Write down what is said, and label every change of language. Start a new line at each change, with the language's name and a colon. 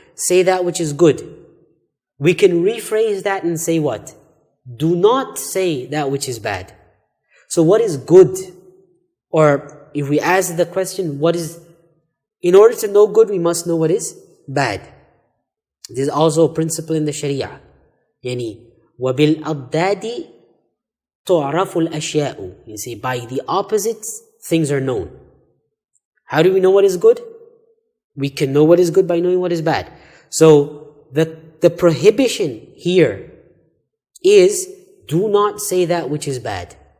English: Say that which is good. We can rephrase that and say what? Do not say that which is bad. So what is good? Or if we ask the question, what is, in order to know good, we must know what is bad. This is also a principle in the Sharia.
Arabic: Yani, وَبِالْأَضْدَادِ تُعْرَفُ الْأَشْيَاءُ.
English: You see, by the opposites, things are known. How do we know what is good? We can know what is good by knowing what is bad. So, the prohibition here is, do not say that which is bad.